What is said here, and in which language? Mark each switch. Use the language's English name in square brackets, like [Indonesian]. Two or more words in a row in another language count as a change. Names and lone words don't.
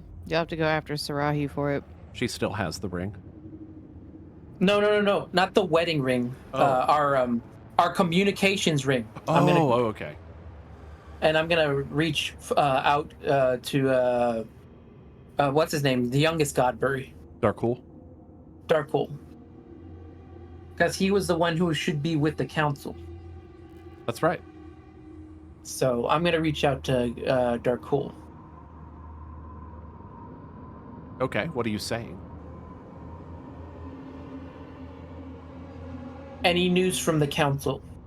[English] You'll have to go after Sarahi for it. She still has the ring. No, not the wedding ring. Oh. Our communications ring. Okay. And I'm gonna reach out to what's his name? The youngest Godbury. Darkul. Darkul. Because he was the one who should be with the council. That's right. So I'm gonna reach out to Darkul. Okay, what are you saying? Any news from the council?